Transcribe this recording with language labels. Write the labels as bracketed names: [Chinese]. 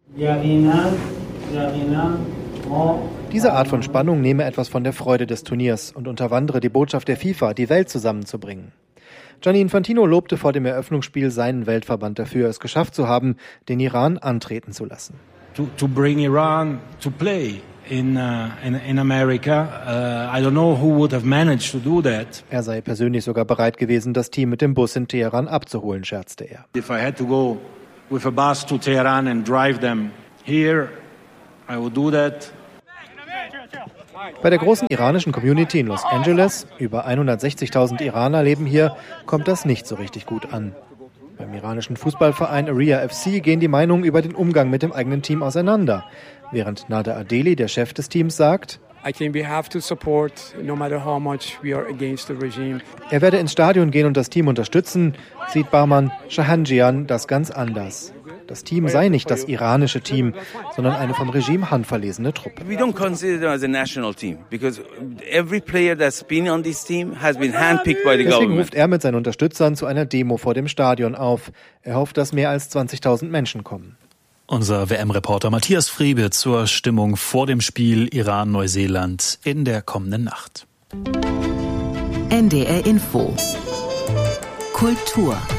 [German] Diese Art von Spannung nehme etwas von der Freude des Turniers und unterwandere die Botschaft der FIFA, die Welt zusammenzubringen. Gianni Infantino lobte vor dem Eröffnungsspiel seinen Weltverband dafür, es geschafft zu haben, den Iran antreten zu lassen. [English] To bring Iran to play in America, I don't know who would have managed to do that. [German] Er sei persönlich sogar bereit gewesen, das Team mit dem Bus in Teheran abzuholen, scherzte er. [English] If I had to go with a bus to Tehran and drive them here, I would do that. [German] Bei der großen iranischen Community in Los Angeles, über 160.000 Iraner leben hier, kommt das nicht so richtig gut an. Beim iranischen Fußballverein Area FC gehen die Meinungen über den Umgang mit dem eigenen Team auseinander. Während Nader Adeli, der Chef des Teams, sagt, er werde ins Stadion gehen und das Team unterstützen, sieht Bahman Shahanjian das ganz anders. Das Team sei nicht das iranische Team, sondern eine vom Regime handverlesene Truppe. [English] We don't consider them as a national team because every player that's been on this team has been handpicked by the government. [German] Deswegen ruft er mit seinen Unterstützern zu einer Demo vor dem Stadion auf. Er hofft, dass mehr als 20.000 Menschen kommen. Unser WM-Reporter Matthias Friebe zur Stimmung vor dem Spiel Iran-Neuseeland in der kommenden Nacht. NDR Info. Kultur.